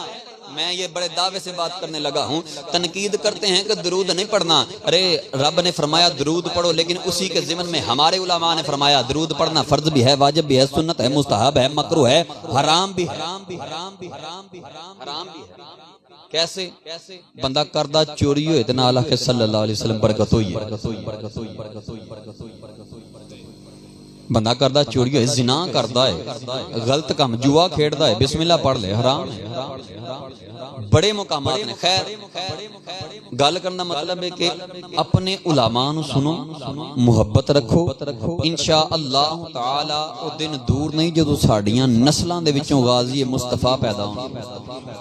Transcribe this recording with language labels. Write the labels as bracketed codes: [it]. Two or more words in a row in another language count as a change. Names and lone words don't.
[ur] میں یہ بڑے دعوے سے بات کرنے لگا ہوں، تنقید کرتے ہیں کہ درود نہیں پڑھنا. ارے رب نے فرمایا درود پڑھو، لیکن اسی کے ضمن میں ہمارے علما نے فرمایا درود پڑھنا فرض بھی ہے، واجب بھی ہے، سنت ہے، مستحب ہے، مکروہ ہے، حرام بھی ہے. कैसे? [pa] بندہ کردا چوری ہوئے تے نال آکھے [ar] صلی اللہ علیہ وسلم [pa] برکت ہوئی ہے. بندہ کردا چوری ہوئے، زنا کردا ہے، غلط کام، جوا کھیڈدا ہے، بسم اللہ پڑھ لے، حرام ہے. بڑے مقامات نے. خیر گل کرنا مطلب ہے کہ اپنے علما نوں سنو، محبت رکھو, [ar] ان شاء اللہ تعالیٰ [pa] او دن دور نہیں جدوں ساڈیاں نسلاں دے وچوں غازی مصطفیٰ پیدا ہونگے.